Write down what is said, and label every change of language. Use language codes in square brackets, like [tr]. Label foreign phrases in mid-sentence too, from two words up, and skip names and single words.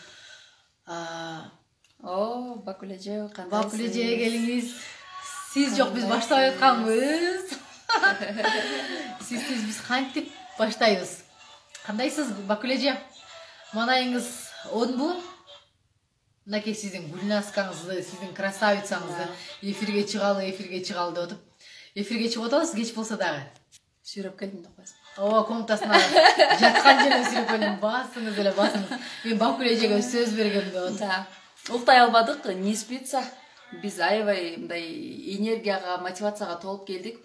[ky] О, Бакулеже, кандайсыз? Бакулеже келиңиз. Сиз жок, биз баштап атканбыз. Сиз биз кантип баштайбыз. Кандайсыз Бакулеже? Манайыңыз онбу? Мынакей сіздің гүлнаскаңызды, сіздің красавицаңызды эфирге чыгалы деп отуп. Эфирге чыгып атабыз, кеч болсо дагы. Сүйрөп келдим деп коесуң. Ооба, комнатасына жаткан жерден сүйрөп келдим. Басыңыз эле басыңыз. Мен Бакулежеге сөз бергем деп атам. Уктай албадык, [ru] не спится. [ky] Биз аябай мындай энергияга, мотивацияга толуп келдик.